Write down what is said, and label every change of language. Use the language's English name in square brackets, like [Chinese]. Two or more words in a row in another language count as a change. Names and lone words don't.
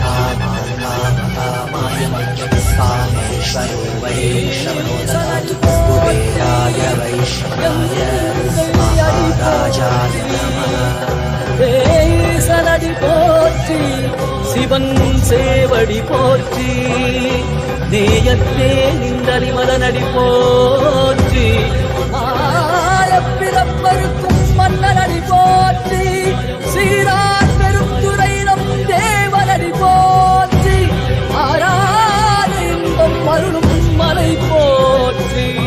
[Sanskrit] कामाय कामेश्वरो वै श्रवणो ददातु कुबेराय वै श्रवणाय महाराजाय नमः [Tamil] सनदि पोற்றி சிவன் சேவடி போற்றி, நேயத்தே நின்றறிமலனடி போற்றி, பிறப்பருக்கும் மன்னனடி போற்றி, சீரார் பெருந்துரை நம் தேவனடி போற்றி, ஆராத இன்பம் அருளும் மலை போற்றி.